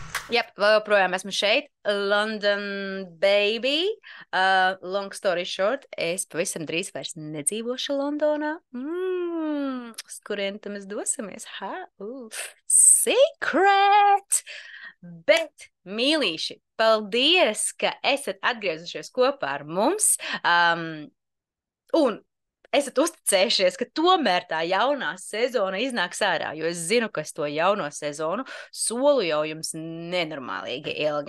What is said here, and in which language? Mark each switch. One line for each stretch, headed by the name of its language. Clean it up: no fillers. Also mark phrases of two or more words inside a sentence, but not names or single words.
Latvian: Jep, vēl joprojām esmu šeit.
English: London baby. Long story short,
Latvian: es pavisam drīz vairs nedzīvošu Londonā. Uz kurien tam mēs dosimies? Secret! Bet, mīlīši, paldies, ka esat atgriezušies kopā ar mums. Un esat uzticējušies, ka tomēr tā jaunā sezona iznāks ārā, jo es zinu, ka es to jauno sezonu solu jau jums nenormālīgi ilgi.